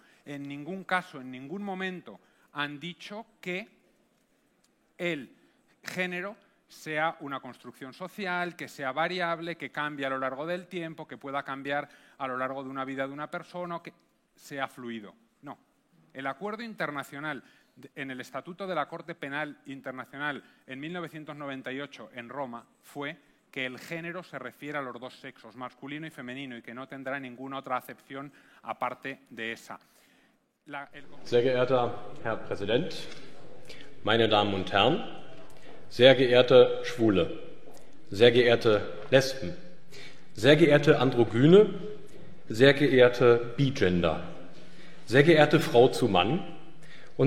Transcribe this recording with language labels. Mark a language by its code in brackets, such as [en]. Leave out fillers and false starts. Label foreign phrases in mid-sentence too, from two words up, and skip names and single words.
[es] En ningún caso, en ningún momento, han dicho que el género sea una construcción social, que sea variable, que cambie a lo largo del tiempo, que pueda cambiar a lo largo de una vida de una persona, o que sea fluido. No. El acuerdo internacional en el Estatuto de la Corte Penal Internacional en 1998 en Roma fue que el género se refiere a los dos sexos, masculino y femenino, y que no tendrá ninguna otra acepción aparte de esa. [de] Sehr geehrter Herr Präsident, meine Damen und Herren, sehr geehrte Schwule, sehr geehrte Lesben, sehr geehrte Androgyne, sehr geehrte Bigender, sehr geehrte Frau zu Mann und